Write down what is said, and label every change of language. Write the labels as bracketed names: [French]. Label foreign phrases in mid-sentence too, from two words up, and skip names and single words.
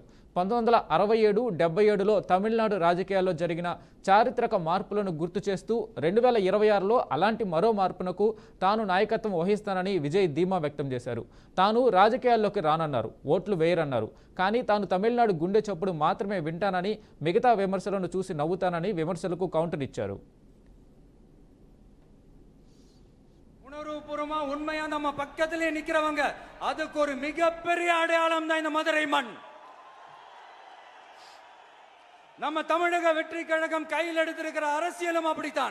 [Telugu] 1967-77లో తమిళనాడు రాజకీయాల్లో జరిగిన చారిత్రక మార్పులను గుర్తు చేస్తూ 2026లో అలాంటి మరో మార్పునకు తాను నాయకత్వం వహిస్తానని విజయ్ ధీమా వ్యక్తం చేశారు. తాను రాజకీయాల్లోకి రానన్నారు, ఓట్లు వేయరన్నారు. కానీ తాను తమిళనాడు గుండె చప్పుడు మాత్రమే వింటానని, మిగతా విమర్శలను చూసి నవ్వుతానని విమర్శలకు కౌంటర్ ఇచ్చారు. [Tamil] உணர்வுபூர்வமா உண்மையா நம்ம பக்கத்திலே நிக்கிறவங்க அதுக்கு ஒரு மிகப்பெரிய அடையாளம் தான் இந்த மதுரை மண். நம்ம தமிழக வெற்றி கழகம் கையில் எடுத்திருக்கிற அரசியலும் அப்படித்தான்.